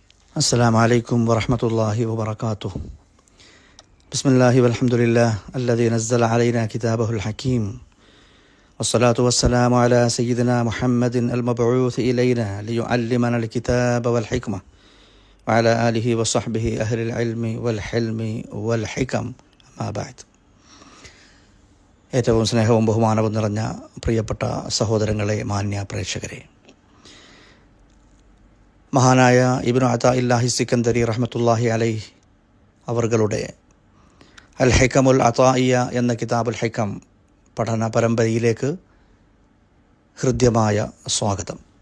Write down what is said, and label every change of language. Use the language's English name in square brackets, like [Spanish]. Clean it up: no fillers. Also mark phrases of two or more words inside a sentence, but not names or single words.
[Arabic] السلام عليكم ورحمة الله وبركاته. بسم الله والحمد لله الذي نزل علينا كتابه الحكيم، والصلاة والسلام على سيدنا محمد المبعوث إلينا ليعلمنا الكتاب والحكمة وعلى آله وصحبه أهل العلم والحلم والحكم. أما بعد. [Malayalam] ഏറ്റവും സ്നേഹവും ബഹുമാനവും നിറഞ്ഞ പ്രിയപ്പെട്ട സഹോദരങ്ങളെ, മാന്യ പ്രേക്ഷകരെ, മഹാനായ ഇബ്നു അതാഇല്ലാഹി സിക്കന്ദരി [Arabic] رحمة الله عليه [Malayalam] അവർകളുടെ അൽ ഹികമുൽ അതാഇയ്യ എന്ന കിതാബുൽ ഹികം പഠന പരമ്പരയിലേക്ക് ഹൃദ്യമായ സ്വാഗതം.